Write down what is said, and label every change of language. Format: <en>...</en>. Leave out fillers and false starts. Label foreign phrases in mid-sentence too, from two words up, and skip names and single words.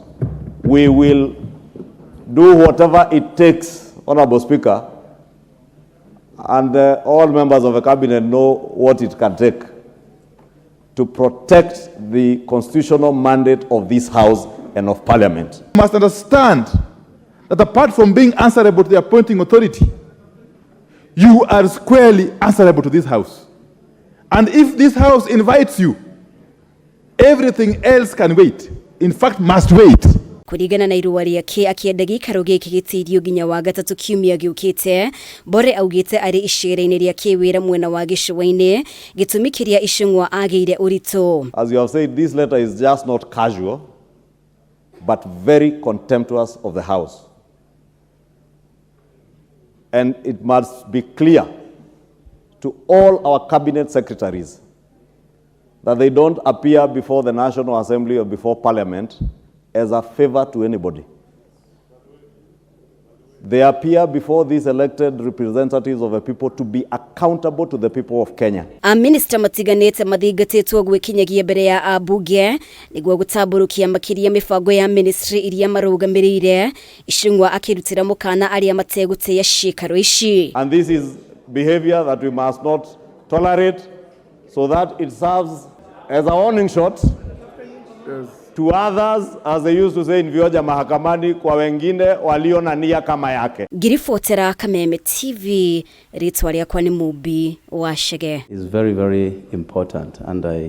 <en>We will do whatever it takes, Honorable Speaker, and all members of the cabinet know what it can take to protect the constitutional mandate of this house and of parliament. You must understand that apart from being answerable to the appointing authority, you are squarely answerable to this house. And if this house invites you, everything else can wait. In fact, must wait.</en> <ki>Kurigana na irua riake akienda gikaro giki gitirio nginya wa gatatu kiumia giukite, Bore augite ari icira-ini riake wira mwena wa gicua-ini gitumi kiria ICHUNG'WA ageire urito.</ki> <en>As you have said, this letter is just not casual, but very contemptuous of the house. And it must be clear to all our cabinet secretaries that they don't appear before the National Assembly or before Parliament as a favor to anybody. They appear before these elected representatives of the people to be accountable to the people of Kenya.</en> <ki>Aminista matiganite mathingatitwo gwikinyagia mbere ya abunge niguo gutamburukia makiria mibango ya ministry iria marugamiriire, ICHUNG'WA akirutira mukana aria mategutia ciikaro ici.</ki> <en>And this is behavior that we must not tolerate, so that it serves as a warning shot to others, as they used to say in Vioja mahakamani,</en> <sw>kwa wengine walio na nia kama yake.</sw> <ki>Ngiribotera Kameme TV, ritwa riakwa ni Mubi wa Shege.</ki> <en>Is very, very important, and I</en>